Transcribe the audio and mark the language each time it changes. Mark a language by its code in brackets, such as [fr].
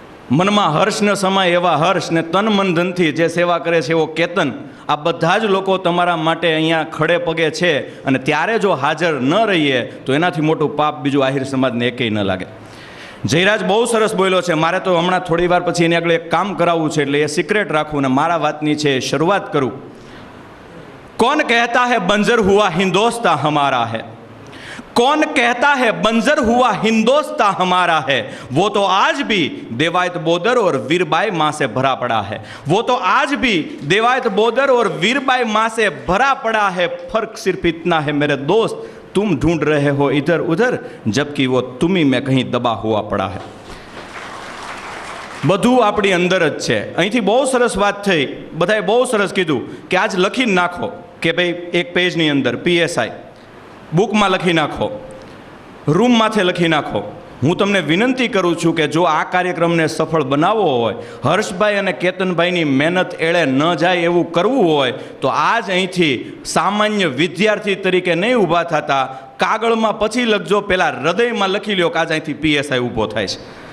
[gu] મનમાં હર્ષ ન સમાય એવા હર્ષ ને તન મન ધનથી જે સેવા કરે છે એવો કેતન, આ બધા જ લોકો તમારા માટે અહીંયા ખડે પગે છે. અને ત્યારે જો હાજર ન રહીએ તો એનાથી મોટું પાપ બીજું આહિર સમાજને એકેય ન લાગે. જયરાજ બહુ સરસ બોલ્યો છે. મારે તો હમણાં થોડી વાર પછી એની આગળ એક કામ કરાવવું છે, એટલે એ સિક્રેટ રાખવું ને મારા વાતની છે શરૂઆત કરું. [hi] कौन कहता है बंजर हुआ हिंदोस्तां हमारा है, कौन कहता है बंजर हुआ हिंदोस्तां हमारा है, वो तो आज भी देवायत बोदर और वीरबाई माँ से भरा पड़ा है, वो तो आज भी देवायत बोदर और वीरबाई माँ से भरा पड़ा है. फर्क सिर्फ इतना है मेरे दोस्त, तुम ढूंढ रहे हो इधर उधर जबकि वो तुम्ही में कहीं दबा हुआ पड़ा है. [gu] બધું આપણી અંદર જ છે. અહીંથી બહુ સરસ વાત થઈ, બધાએ બહુ સરસ કીધું કે આજ લખી નાખો કે ભાઈ એક પેજની અંદર પીએસઆઈ બુકમાં લખી નાખો, રૂમમાંથી લખી નાખો. હું તમને વિનંતી કરું છું કે જો આ કાર્યક્રમને સફળ બનાવવો હોય, હર્ષભાઈ અને કેતનભાઈની મહેનત એળે ન જાય એવું કરવું હોય તો આજ અહીંથી સામાન્ય વિદ્યાર્થી તરીકે નહીં ઊભા થતા, કાગળમાં પછી લખજો, પહેલાં હૃદયમાં લખી લ્યો કે આજ અહીંથી પીએસઆઈ ઊભો થાય છે.